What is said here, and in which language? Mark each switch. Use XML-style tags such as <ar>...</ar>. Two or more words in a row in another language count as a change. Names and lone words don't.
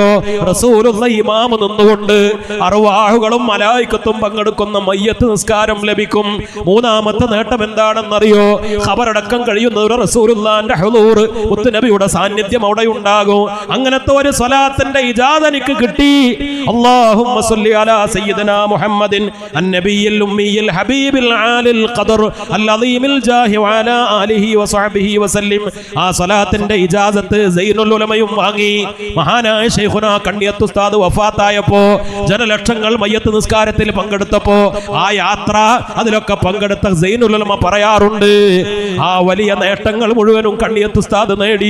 <ml>റസൂലുള്ള ഇമാം നിന്നുകൊണ്ട് അർവാഹുകളും മലായികത്തും പങ്കെടുക്കുന്ന മയ്യത്ത് നിസ്കാരം ലഭിക്കും. മൂന്നാമത്തെ നേട്ടം എന്താണെന്നറിയോ? ഖബറടക്കം കഴിയുന്നവർ റസൂലുള്ളാന്റെ ഹുളൂർ, മുത്തനബിയുടെ സാന്നിധ്യം അവിടെ ഉണ്ടാകും. അങ്ങനത്തെ ഒരു സ്വലാത്തിന്റെ ഇജാസത്ത് എനിക്ക് കിട്ടി.</ml> <ar>اللهم صل على سيدنا محمد النبي الأمي الحبيب العالي القدر العظيم الجاه وعلى آله وصحبه وسلم.</ar> <ml>ആ സ്വലാത്തിന്റെ ഇജാസത്ത് സൈനുൽ ഉലമയും വാങ്ങി. മഹാനായ ശൈഖുനാ കണ്ണിയത്ത് ഉസ്താദ് വഫാത്തായപ്പോ ജനലക്ഷങ്ങൾ മയ്യത്ത് നിസ്കാരത്തിൽ പങ്കെടുത്തപ്പോ ആ യാത്ര അതിലൊക്കെ പങ്കെടുത്ത സൈനുൽ ഉലമ പറയാറുണ്ട്, ആ വലിയ നേട്ടങ്ങൾ മുഴുവനും കണ്ണിയത്ത് ഉസ്താദ് നേടി.</ml>